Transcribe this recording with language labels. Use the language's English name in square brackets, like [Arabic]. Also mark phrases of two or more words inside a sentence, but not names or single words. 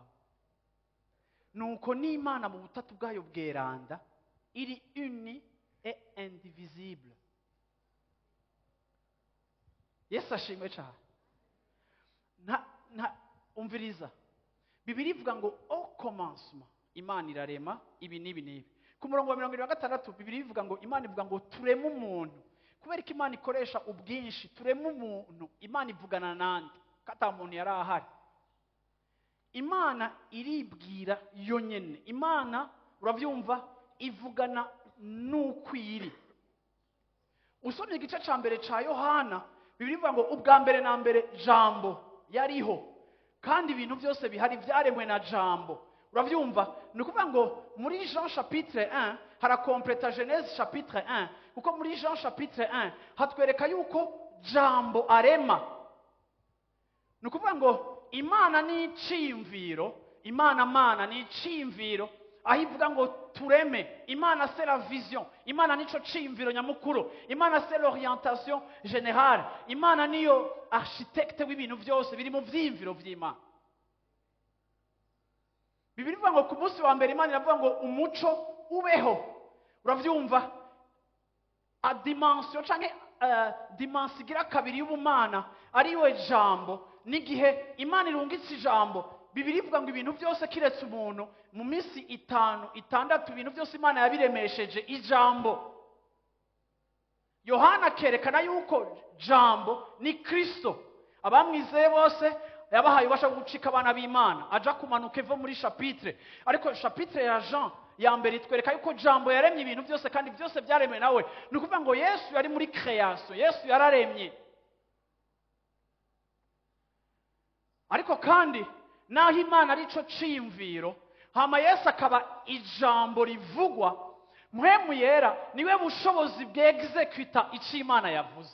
[Rundi] Nuko n'Imana mu butatu bwayo bweranda iri [French] uni et indivisible. [Rundi] Yesu ashimwe cyane. Umviriza, Bibiliya ivuga ngo [French] au commencement [Rundi] Imana irarema ibi n'ibi n'ibi. Ku murongo wa 26 Bibiliya ivuga ngo Imana ivuga ngo tureme umuntu. Kubera ko Imana ikoresha ubwinshi, tureme umuntu, Imana ivugana nande kata muntu yari ahari. Imana iribwira yonyene. Imana uravyumva ivugana n'ukwiri. Usomye igice ca mbere ca Yohana, Bibiliya ivuga ngo ubwa mbere na mbere jambo yariho, kandi ibintu byose bihari byaremwe na jambo. Uravyumva? Ni ukuvuga ngo muri Jean chapitre 1 harakompleta Genèse chapitre 1, kuko muri Jean chapitre 1 hatwereka yuko jambo arema. Ni ukuvuga ngo Imana ni iciyumviro, Imana ni iciyumviro, aho ivuga ngo tureme. [French] Imana c'est la vision, [Rundi] Imana nico ciyumviro nyamukuru, Imana [French] c'est l'orientation générale, [Rundi] Imana niyo architecte w'ibintu byose biri mu vyimviro vy'Imana. Bibiliya ivuga ngo ku munsi wa mbere Imana iravuga ngo umuco ubeho. Uravyumva? A dimension canke dimension igira kabiri y'ubumana ariwe jambo, n'igihe Imana irungitse ijambo. Bibiliya ivuga ngo ibintu byose kiretse umuntu mu minsi 5-6 ibintu byose Imana yabiremesheje ijambo. Yohana kerekana yuko jambo ni Kristo. Abamwizeye bose yabahaye ubasha gucika abana b'Imana. Aja kumanuka evo muri chapitre, ariko chapitre ya Jean ya mbere itwereka yuko jambo yaremye ibintu byose, kandi byose byaremwe nawe. Ni ukuvuga ngo Yesu yari muri création, Yesu yararemye. Ariko kandi naho Imana arico ciyumviro, hama Yesu akaba ijambo rivugwa, Mpwemu Yera niwe bushobozi bw'executa ico Imana yavuze.